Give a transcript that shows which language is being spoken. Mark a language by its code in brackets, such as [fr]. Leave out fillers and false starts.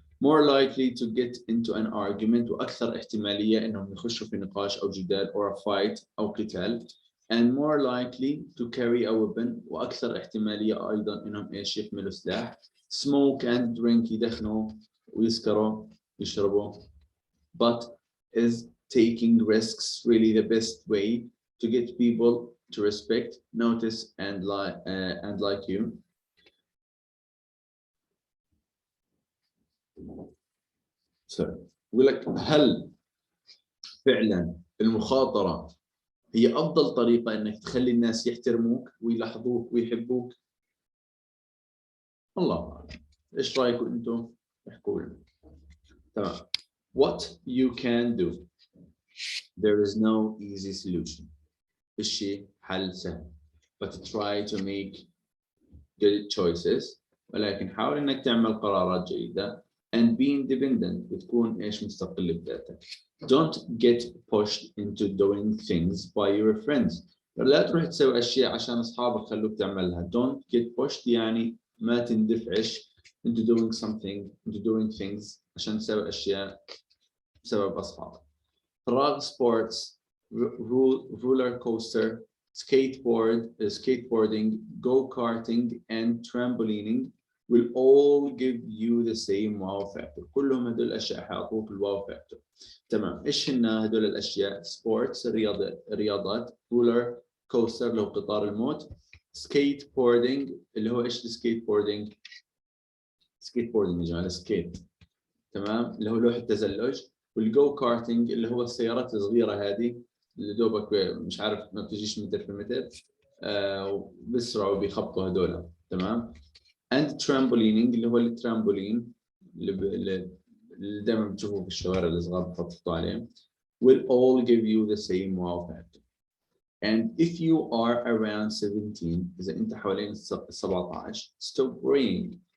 [en] more likely to get into an argument, [ar] واكثر احتماليه انهم يخشوا في نقاش او جدال [en] or a fight [ar] او قتال. [en] and more likely to carry a weapon, [ar] واكثر احتماليه ايضا انهم ايش يحملوا سلاح. [en] smoke and drink [ar] يدخنوا ويسكروا يشربوا. [en] but is taking risks really the best way to get people to respect, notice and like you? [ar] يقول لك هل فعلا المخاطرة هي أفضل طريقة إنك تخلي الناس يحترموك ويلاحظوك ويحبوك؟ الله أعلم. إيش رأيكم أنتم؟ احكوا لنا. تمام. [en] What you can do. There is no easy solution. [ar] فيش حل سهل. [en] But try to make good choices. [ar] ولكن حاول إنك تعمل قرارات جيدة. [en] And be independent. [ar] وتكون إيش مستقل بذاتك. [en] Don't get pushed into doing things by your friends. [ar] لا تروح تسوي أشياء عشان أصحابك خلوك تعملها. [en] Don't get pushed [ar] يعني ما تندفعش [en] into doing things [ar] عشان تسوي أشياء بسبب أصحابك. [en] فراغ sports, roller coaster, skateboarding, go-karting and trampolining will all give you the same wow factor. [ar] كلهم هدول الأشياء حيعطوك الواو فاكتور. تمام. إيش هن هدول الأشياء؟ سبورتس رياضات، رولر كوستر اللي هو قطار الموت، سكيت بوردينج اللي هو إيش السكيت بوردينج؟ سكيت بوردينج يا جماعة السكيت. تمام. اللي هو لوح التزلج. والجو كارتينج اللي هو السيارات الصغيرة هذه اللي دوبك مش عارف ما بتجيش متر في متر بيسرعوا بيخبطوا هدول. تمام. [en] and trampolining [ar] اللي هو الترامبولين اللي دائما بتشوفوه في الشوارع الصغار بتحطوا عليه [en] will all give you the same wow factor. and if you are around 17 [ar] إذا أنت حوالين 17 [en] stop worrying.